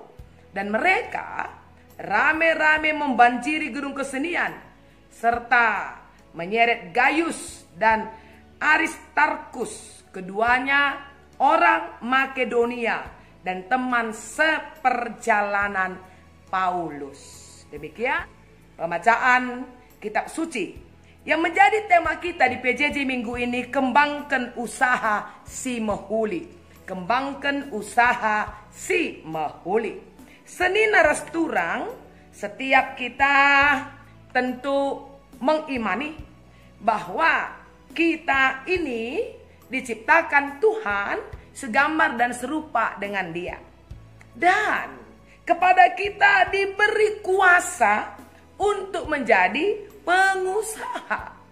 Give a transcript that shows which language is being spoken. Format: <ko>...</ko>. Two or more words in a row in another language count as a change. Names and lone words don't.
<id>Dan mereka rame-rame membanjiri gedung kesenian, serta menyeret Gaius dan Aristarkus, keduanya orang Makedonia dan teman seperjalanan Paulus. Demikian pembacaan kitab suci yang menjadi tema kita di PJJ minggu ini, kembangkan usaha</id> <btx>si mahuli.</btx> <id>Kembangkan usaha</id> <btx>si mahuli. Senina rasturang,</btx> <id>setiap kita tentu mengimani bahwa kita ini diciptakan Tuhan segambar dan serupa dengan Dia. Dan kepada kita diberi kuasa untuk menjadi pengusaha.</id>